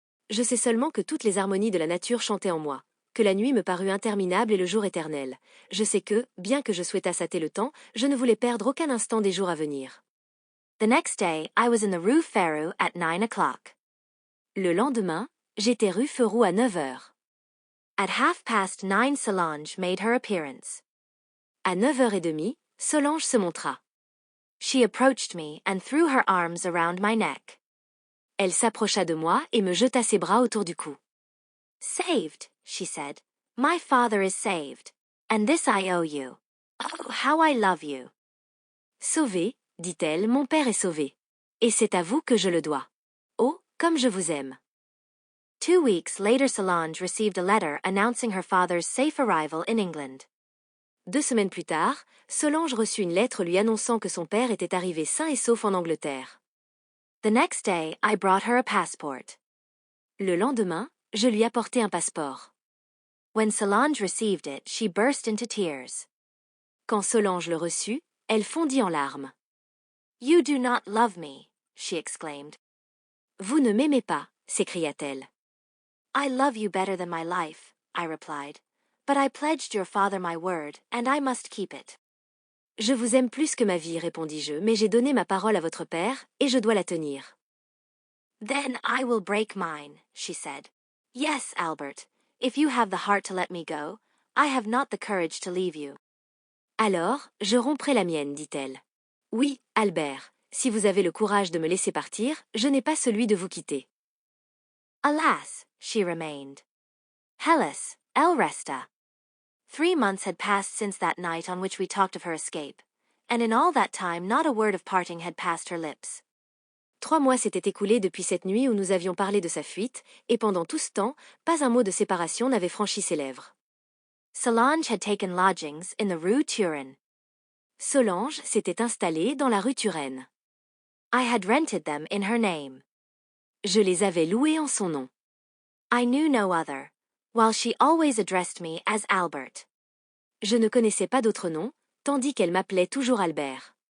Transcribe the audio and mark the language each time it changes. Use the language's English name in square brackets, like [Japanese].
[French] Je sais seulement que toutes les harmonies de la nature chantaient en moi, que la nuit me parut interminable et le jour éternel. Je sais que, bien que je souhaitasse hâter le temps, je ne voulais perdre aucun instant des jours à venir. [English] The next day, I was in the Rue Ferru at 9 o'clock. [French] Le lendemain, j'étais rue Ferou à 9 heures. [English] At 9:30, Solange made her appearance. [French] À 9h30, Solange se montra. [English] She approached me and threw her arms around my neck. [French] Elle s'approcha de moi et me jeta ses bras autour du cou. [English] Saved, she said. My father is saved. And this I owe you. Oh, how I love you. [French] Sauvé, dit-elle, mon père est sauvé. Et c'est à vous que je le dois. Oh, comme je vous aime. [English] 2 weeks later Solange received a letter announcing her father's safe arrival in England. [French] 2 semaines plus tard, Solange reçut une lettre lui annonçant que son père était arrivé sain et sauf en Angleterre. [English] The next day, I brought her a passport. [French] Le lendemain, je lui apportai un passeport. [English] When Solange received it, she burst into tears. [French] Quand Solange le reçut, elle fondit en larmes. [English] You do not love me, she exclaimed. [French] Vous ne m'aimez pas, s'écria-t-elle. [English] I love you better than my life, I replied. But I pledged your father my word, and I must keep it. [French] Je vous aime plus que ma vie, répondis-je, mais j'ai donné ma parole à votre père, et je dois la tenir. [English] Then I will break mine, she said. Yes, Albert, if you have the heart to let me go, I have not the courage to leave you. [French] Alors, je romprai la mienne, dit-elle. Oui, Albert, si vous avez le courage de me laisser partir, je n'ai pas celui de vous quitter. [English] Alas, she remained. [French] Hellas, el resta. [English] 3 months had passed since that night on which we talked of her escape, and in all that time not a word of parting had passed her lips. [French] 3 mois s'étaient écoulés depuis cette nuit où nous avions parlé de sa fuite, et pendant tout ce temps, pas un mot de séparation n'avait franchi ses lèvres. [English] Solange had taken lodgings in the rue Turin. [French] Solange s'était installée dans la rue Turenne. [English] I had rented them in her name. [French] Je les avais loués en son nom. [English] I knew no other, while she always addressed me as Albert. [French] Je ne connaissais pas d'autre nom, tandis qu'elle m'appelait toujours Albert.